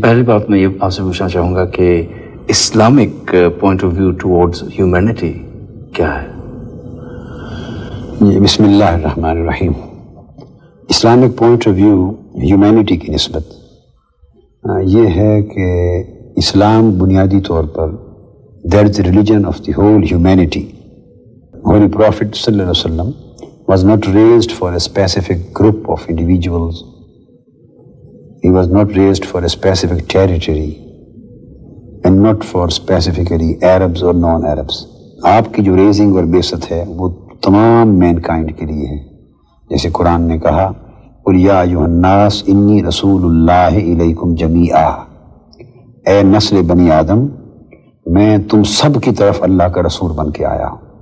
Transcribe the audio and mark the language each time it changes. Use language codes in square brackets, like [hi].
[ur] پہلی بات میں یہ آپ سے پوچھنا چاہوں گا کہ Islamic point of view towards humanity کیا ہے؟ [ar] بسم اللہ الرحمن الرحیم. [ur] Islamic point of view humanity کی نسبت یہ ہے کہ اسلام بنیادی طور پر [en] That is religion of the whole humanity. Holy prophet صلی اللہ علیہ وسلم was not raised for a specific group of individuals. He was not raised for a specific territory and not for specifically Arabs or non-Arabs. [ur] آپ کی جو raising اور بعثت ہے وہ تمام مین کائنڈ کے لیے ہے. جیسے قرآن نے کہا [ar] قُلْ يَا أَيُّهَا النَّاسِ إِنِّي رَسُولُ اللَّهِ إِلَيْكُمْ جَمِيعًا. [ur] اے نسل بنی آدم میں تم سب کی طرف اللہ کا رسول بن کے آیا ہوں.